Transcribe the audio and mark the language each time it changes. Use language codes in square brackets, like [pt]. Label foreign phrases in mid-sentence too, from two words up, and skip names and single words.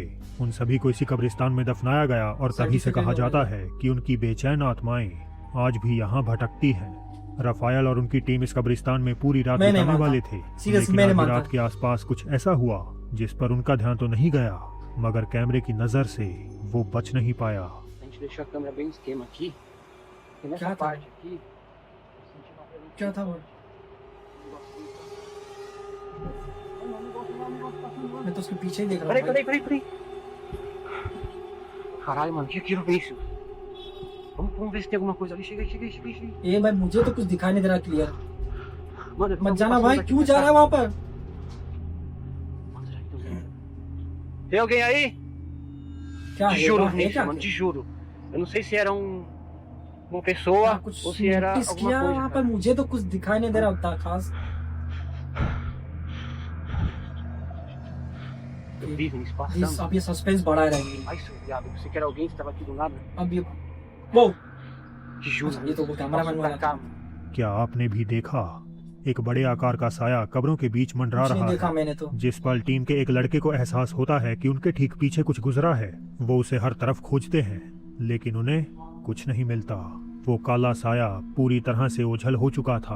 [hi] उन सभी को इसी कब्रिस्तान में दफनाया गया और तभी से कहा जाता है कि उनकी बेचैन आत्माएं आज भी यहाँ भटकती हैं। राफेल और उनकी टीम इस कब्रिस्तान में पूरी रात बिताने वाले थे, लेकिन आधी रात के आसपास कुछ ऐसा हुआ जिस पर उनका ध्यान तो नहीं गया, मगर कैमरे की नजर से वो बच नहीं पाया। [pt] A gente deixou a câmera bem no esquema aqui. E nessa Cara, parte aqui, eu senti uma presença. [hi] क्या था वो? मैं तो उसके पीछे ही देख रहा हूँ। [pt] Peraí. Caralho, mano, que aquilo, Vinícius? Vamos ver se tem alguma coisa ali. Chega aí. [hi] ये भाई मुझे तो कुछ दिखाई नहीं दे रहा क्लियर। [pt] Mano, eu [hi] मत [pt] tô [hi] जाना [pt] passando [hi] भाई, [pt] aqui [hi] क्यों [pt] pra [hi] जा [pt] cá. [hi] रहा है वहाँ पर? [pt] Mano, será que tem alguém? Tem alguém aí? [hi] क्या [pt] Te [hi] है? [pt] juro, [hi] है [pt] Vinícius, [hi] क्या? [pt] mano, te juro. Eu não sei se era uma pessoa [hi] क्या कुछ [pt] ou se era [hi] notice [pt] alguma [hi] किया [pt] coisa. [hi] वहाँ पर? [pt] cara. [hi] मुझे तो कुछ दिखाई नहीं दे रहा उतना खास। [pt] Eu vi, Vinícius, [hi] इस [pt] passando. [hi] अब ये सस्पेंस बढ़ा रहेंगे। [pt] Ai, seu viado, eu pensei que era alguém que estava aqui do nada. [hi] अब ये वो [pt] Te juro, [hi] ये तो वो कैमरा मैन [pt] passou [hi] वाला [pt] pra cá, mano. [hi] क्या आपने भी देखा? एक बड़े आकार का साया कब्रों के बीच मंडरा कुछ नहीं रहा देखा है। मैंने तो। जिस पल टीम के एक लड़के को एहसास होता है कि उनके ठीक पीछे कुछ गुजरा है, वो उसे हर तरफ खोजते हैं, लेकिन उन्हें कुछ नहीं मिलता। वो काला साया पूरी तरह से ओझल हो चुका था।